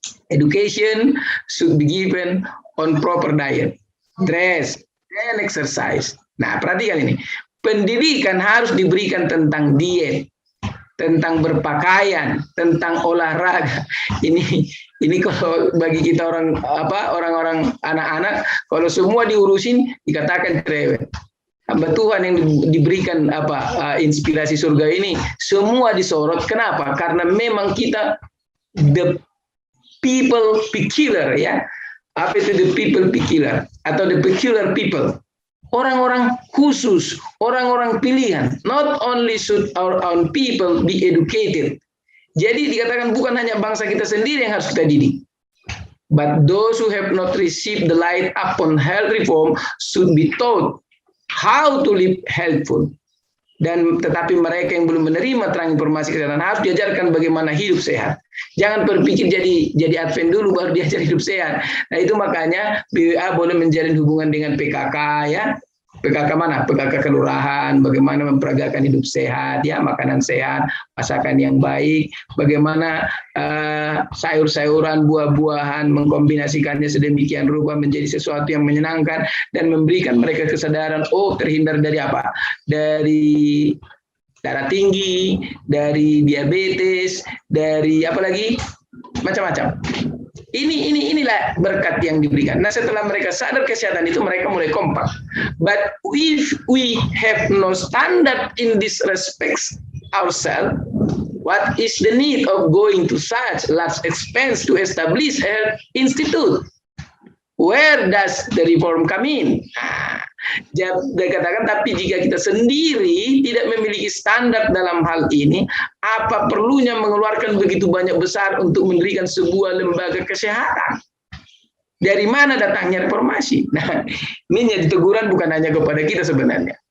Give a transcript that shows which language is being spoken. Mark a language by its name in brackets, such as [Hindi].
[English] Education should be given on proper diet, dress, and exercise. [Indonesian] Nah, perhatikan ini. Pendidikan harus diberikan tentang diet, tentang berpakaian, tentang olahraga. Ini kalau bagi kita orang-orang anak-anak, kalau semua diurusin dikatakan cerewet. Hamba Tuhan yang diberikan inspirasi surga ini semua disorot. Kenapa? Karena memang kita [English] the people peculiar, [Indonesian] ya. Apa itu the people peculiar atau [English] the peculiar people? [Indonesian] orang-orang khusus, orang-orang pilihan. [English] Not only should our own people be educated. [Indonesian] Jadi dikatakan bukan hanya bangsa kita sendiri yang harus kita didik. [English] But those who have not received the light upon health reform should be taught how to live healthful. [Indonesian] Dan tetapi mereka yang belum menerima terang informasi kesehatan harus diajarkan bagaimana hidup sehat. Jangan berpikir jadi Advent dulu baru diajar hidup sehat. Nah itu makanya BWA boleh menjalin hubungan dengan PKK ya. PKK mana? PKK kelurahan, bagaimana memperagakan hidup sehat, ya, makanan sehat, masakan yang baik, bagaimana sayur-sayuran, buah-buahan, mengkombinasikannya sedemikian rupa menjadi sesuatu yang menyenangkan dan memberikan mereka kesadaran, oh terhindar dari apa? Dari darah tinggi, dari diabetes, dari apa lagi? Macam-macam. Inilah berkat yang diberikan. Nah, setelah mereka sadar kesehatan itu, mereka mulai kompak. [English] But if we have no standard in this respects ourselves, what is the need of going to such large expense to establish health institute? Where does the reform come in? [Indonesian] Dia katakan, tapi jika kita sendiri tidak memiliki standar dalam hal ini, apa perlunya mengeluarkan begitu banyak besar untuk mendirikan sebuah lembaga kesehatan? Dari mana datangnya reformasi? Nah, ini jadi teguran bukan hanya kepada kita sebenarnya.